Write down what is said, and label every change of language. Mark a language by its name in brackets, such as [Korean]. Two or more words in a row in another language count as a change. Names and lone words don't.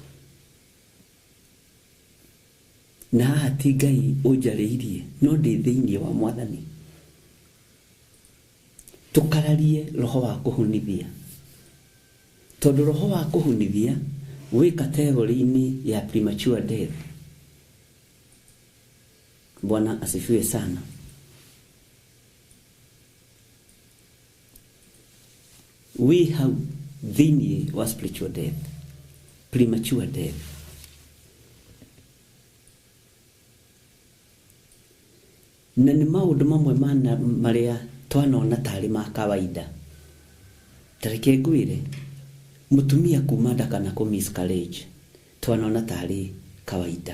[Kikuyu] Na haha ti Ngai ũnjarĩirie, no ndĩ thĩinĩ wa Mwathani. Tũkararie roho wa kũhunithia, tondũ roho wa kũhunithia wĩ kategori-inĩ ya [English] premature death. [Swahili] Bwana asifiwe sana. [English] we have [Kikuyu] thini wa [English] spiritual death, premature death. [Kikuyu] Na nĩ maũndũ mamwe marĩa twanona tarĩ ma kawaida. Tareke ngwĩre mũtumia kuma nda kana kũ miscarriage twanona tarĩ kawaida.